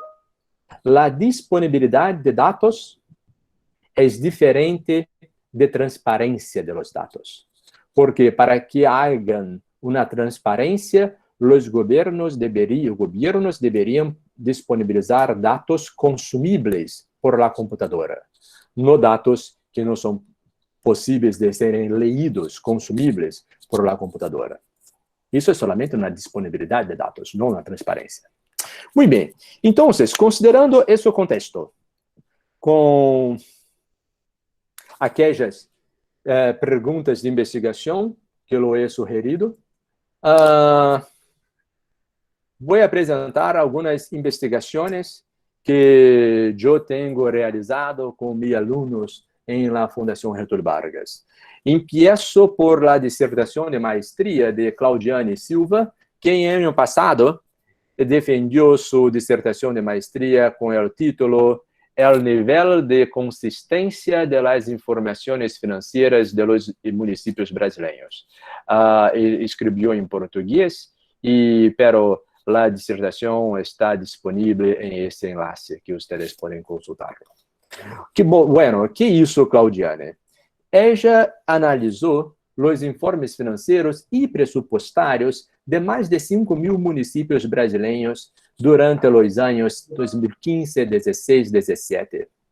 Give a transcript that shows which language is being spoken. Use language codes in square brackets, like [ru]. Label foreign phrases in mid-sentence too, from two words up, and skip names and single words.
[pt] A disponibilidade de dados é diferente de transparência de los dados. Porque para que haja uma transparência, os governos deveriam disponibilizar dados consumíveis [es] por la computadora, [pt] não dados que não são possíveis de serem leídos, consumíveis [es] por la computadora. [pt] Isso é somente uma disponibilidade de dados, não uma transparência. Muito bem. Então, considerando esse contexto, com aquelas perguntas de investigação que eu he sugerido, vou apresentar algumas investigações que eu tenho realizado com meus alunos em la Fundação Getúlio Vargas. [es] Empiezo por la [pt] dissertação de maestria de Claudiane Silva, que em ano passado defendió sua dissertação de maestria com o título El nivel de consistência de las informações financeiras de los municipios brasileiros. Escreveu em português, pero a dissertação está disponível em esse enlace que vocês podem consultar. Que isso, Claudiane? Ella analisou os informes financeiros e presupuestários de mais de 5.000 municípios brasileiros durante os anos 2015, 16, 17.